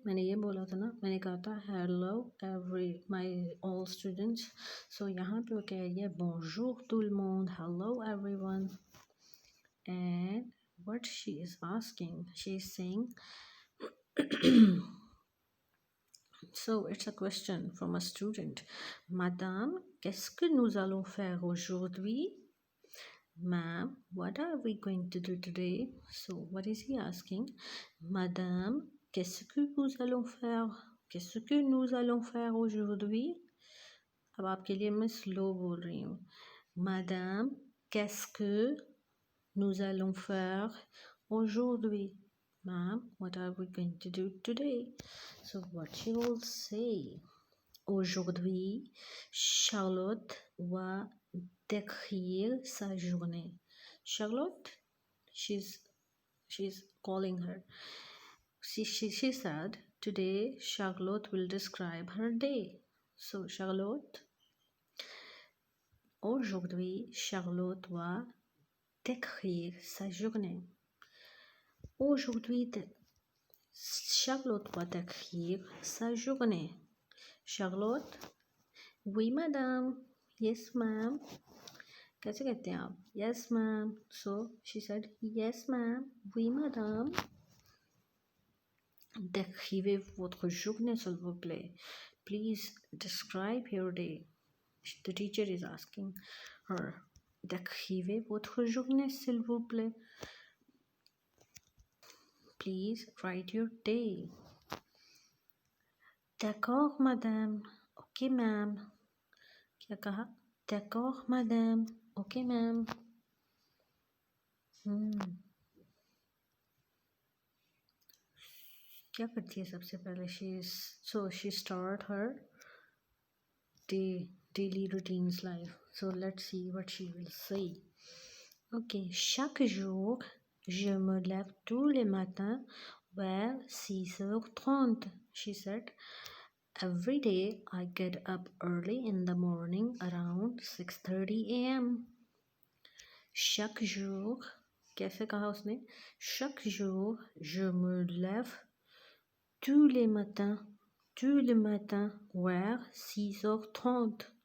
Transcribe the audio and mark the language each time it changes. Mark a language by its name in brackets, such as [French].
[Hindi] मैंने ये बोला था ना, मैंने कहा था [English] hello every my all students, so [Hindi] यहाँ पे वो कह रही है [French] bonjour tout le monde, [English] hello everyone, and what she is asking, she is saying so it's a question from a student. [French] Madame, qu'est-ce que nous allons faire aujourd'hui? [English] Ma'am, what are we going to do today? So what is he asking? [French] Madame, qu'est-ce que nous allons faire? Qu'est-ce que nous allons faire aujourd'hui? [Hindi] अब आपके लिए मैं slow बोल रही हूँ. [French] Madame, qu'est-ce que nous allons faire aujourd'hui? [English] Ma'am, what are we going to do today? So what she will say? [French] Aujourd'hui, Charlotte va décrire sa journée. [English] Charlotte, she's calling her. She said, today Charlotte will describe her day. [French] So Charlotte, aujourd'hui, Charlotte va décrire sa journée. Aujourd'hui, Charlotte va décrire sa journée. [English] Charlotte, [French] oui madame, [English] yes ma'am. [Hindi] कैसे कहते हैं आप? [English] Yes ma'am. So she said, yes ma'am, [French] oui madame. Décrivez votre journée s'il vous plaît. [English] Please describe your day. The teacher is asking her. [French] Décrivez votre journée s'il vous plaît. [English] Please write your day. [French] D'accord madame. [English] Okay ma'am. [Hindi] क्या कहा? [French] D'accord madame. [English] Okay ma'am. [Hindi] क्या करती है सबसे पहले? [English] she start her daily routines life. So let's see what she will say. [French] Okay, chaque jour je me lève tous les matins vers 6h30. [English] She said, every day I get up early in the morning around 6:30 a.m. [French] Chaque jour, [Hindi] कैसे कहा उसने? [French] Chaque jour je me lève tous les matins vers 6h30.